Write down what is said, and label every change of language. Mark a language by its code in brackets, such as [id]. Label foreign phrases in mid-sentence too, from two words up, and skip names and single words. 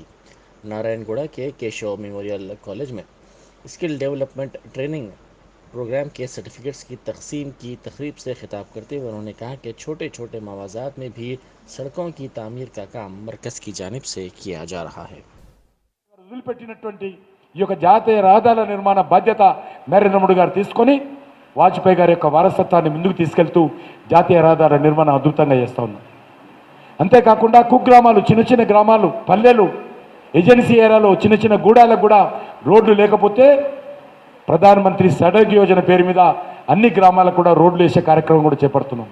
[ur] نارائن گوڑا کے کیشو میموریل کالج میں [en] skill development training program [ur] کے سرٹیفکیٹس کی تقسیم کی تقریب سے خطاب کرتے ہوئے انہوں نے کہا کہ چھوٹے چھوٹے موازات میں بھی سڑکوں کی تعمیر کا کام مرکز کی جانب سے کیا جا رہا ہے۔ [te] వదిలిపెట్టినటువంటి ఈ యొక్క జాతీయ రహదారుల నిర్మాణ బాధ్యత నరేంద్ర మోడీ గారు తీసుకొని వాజ్పేయి గారి యొక్క వారసత్వాన్ని ముందుకు తీసుకెళ్తూ జాతీయ రహదారుల నిర్మాణం అద్భుతంగా చేస్తూ ఉన్నారు. అంతేకాకుండా కుగ్రామాలు, చిన్న చిన్న గ్రామాలు, పల్లెలు, [en] agency area [te] చిన్న చిన్న గూడాలకు కూడా రోడ్లు లేకపోతే ప్రధానమంత్రి సడక్ యోజన పేరు మీద అన్ని గ్రామాలకు కూడా రోడ్లు వేసే కార్యక్రమం కూడా చేపడుతున్నాం.